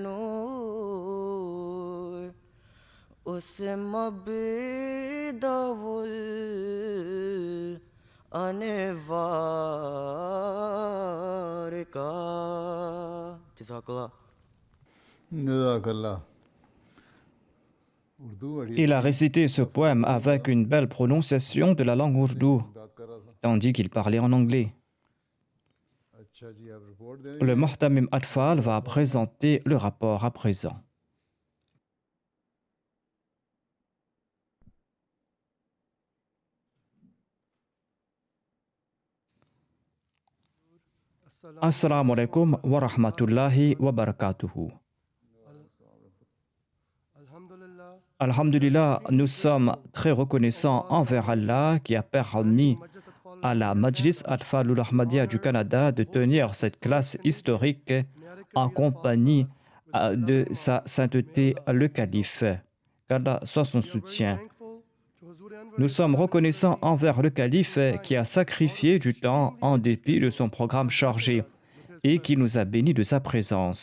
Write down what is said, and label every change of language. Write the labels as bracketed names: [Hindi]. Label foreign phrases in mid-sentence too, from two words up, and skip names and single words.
[Urdu] نور اس مبداء الانوار کا جزاک اللہ جزاک اللہ اردو بڑی [French] Il a récité ce poème avec une belle prononciation de la langue ourdou, [Urdu] بات کر رہا تھا [French] tandis qu'il parlait en anglais. [Urdu] اچھا جی آپ رپورٹ دیں [French] Le Muhtamim Atfal va présenter le rapport à présent. [Arabic] السلام عليكم ورحمة الله وبركاته. [French] Alhamdulillah, nous sommes très reconnaissants envers Allah qui a permis à la Majlis Atfalul Ahmadiyya du Canada de tenir cette classe historique en compagnie de sa sainteté le calife. Qu'Allah soit son soutien. Nous sommes reconnaissants envers le calife qui a sacrifié du temps en dépit de son programme chargé et qui nous a bénis de sa présence.